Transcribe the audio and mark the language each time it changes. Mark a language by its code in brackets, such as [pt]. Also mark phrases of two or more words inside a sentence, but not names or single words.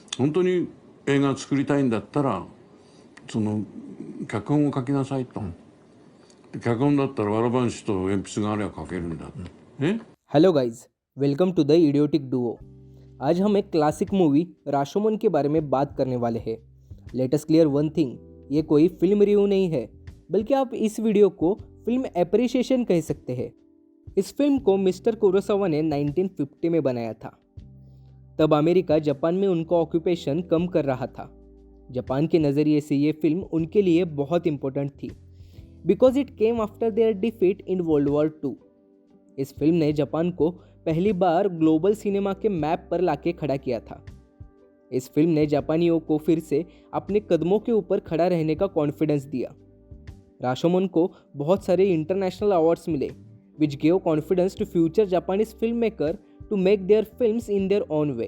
[ja] 本当に映画作りたいんだったらその脚本を書きなさいと、脚本だったらわらばんしと鉛筆があれば書けるんだ、 [en] Hello guys, welcome to the Idiotic Duo. [hi] आज हम एक क्लासिक मूवी राशोमन के बारे में बात करने वाले हैं। [en] let us clear one thing, [hi] ये कोई [en] film review [hi] नहीं है, बल्कि आप इस वीडियो को [en] film appreciation [hi] कह सकते हैं। इस फिल्म को मिस्टर कुरोसावा ने 1950 में बनाया था। तब अमेरिका जापान में उनका ऑक्यूपेशन कम कर रहा था। जापान के नज़रिए से ये फिल्म उनके लिए बहुत इंपॉर्टेंट थी, [en] because it came after their defeat in World War 2. [hi] इस फिल्म ने जापान को पहली बार [en] global cinema [hi] के मैप पर लाके खड़ा किया था। इस फिल्म ने जापानियों को फिर से अपने कदमों के ऊपर खड़ा रहने का कॉन्फिडेंस दिया। राशोमन को बहुत सारे इंटरनेशनल अवार्ड्स मिले, [en] which gave confidence to future Japanese film maker to make their films in their own way.